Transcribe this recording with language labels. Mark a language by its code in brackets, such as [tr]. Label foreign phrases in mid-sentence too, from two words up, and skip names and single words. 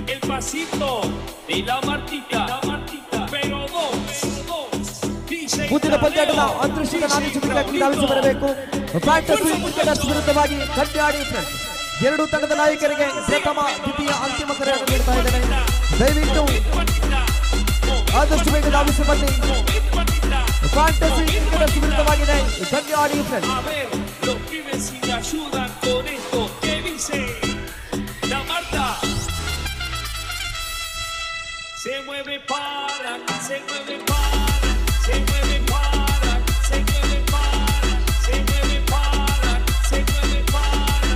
[es] pasito de la martita, pero dos. [kn] ಮುಂದಿನ ಪಂದ್ಯಾಟದ ಅದೃಷ್ಟದ ನಾಯಕರಾಗಿ ಧಾವಿಸಿ ಬರಬೇಕು. ಫ್ಯಾಂಟಸಿ ಕ್ರಿಕೆಟರ್ಸ್ ವಿರುದ್ಧವಾಗಿ ಕಡ್ಡಾಡಿ ಫ್ರೆಂಡ್ಸ್. ಎರಡು ತಂಡದ ನಾಯಕರಿಗೆ ಪ್ರಥಮ ದ್ವಿತೀಯ ಅಂತಿಮ ಕರೆಯನ್ನು ನೀಡ್ತಾ ಇದ್ದೇನೆ. ದಯವಿಟ್ಟು ಆದಷ್ಟು ಬೇಗ ಧಾವಿಸಿ ಬನ್ನಿ. ಫ್ಯಾಂಟಸಿ ಕ್ರಿಕೆಟರ್ಸ್ ವಿರುದ್ಧವಾಗಿದೆ ಕಡ್ಡಾಡಿ ಫ್ರೆಂಡ್ಸ್. [es] Los pibes si te ayudan con esto que dice la Marta. Se mueve para, se mueve para, se mueve para, se mueve para, se mueve para, se mueve para.